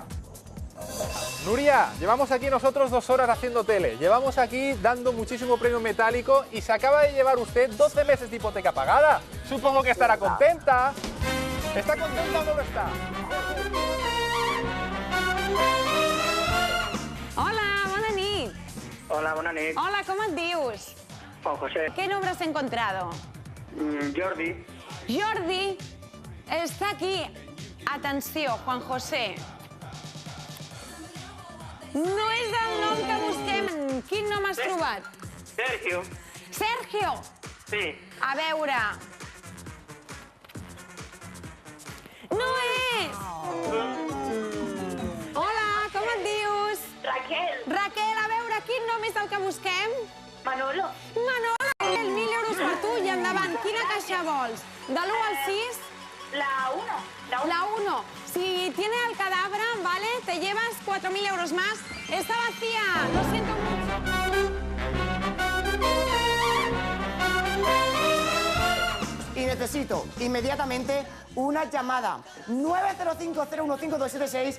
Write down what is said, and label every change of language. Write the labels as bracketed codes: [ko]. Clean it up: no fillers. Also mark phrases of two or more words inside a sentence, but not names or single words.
[es] Nuria, llevamos aquí nosotros 2 horas haciendo tele, llevamos aquí dando muchísimo premio metálico y se acaba de llevar usted 12 meses de hipoteca pagada. Supongo que estará contenta. ¿Está contenta o no lo está? [ca] Hola, bona nit. Hola, bona nit. Hola, com et dius? Juan José. [es] ¿Qué nombre has encontrado? Jordi. [ca] Jordi està aquí. Atenció, Juan José. No és el nom que busquem. Quin nom has trobat? Sergio. Sergio. Sí. A veure. No és! Hola, com et dius? Raquel, Raquel, a veure, quin nom és el que busquem? Manolo, Manolo, 1.000 euros per tu i endavant. Quina caixa vols? De l'1 al 6? la 1. La 1. [es] Si tiene el cadáver, ¿vale? Te llevas 4.000 euros más. Está vacía. Lo siento mucho. Y necesito inmediatamente una llamada. 905-015-276.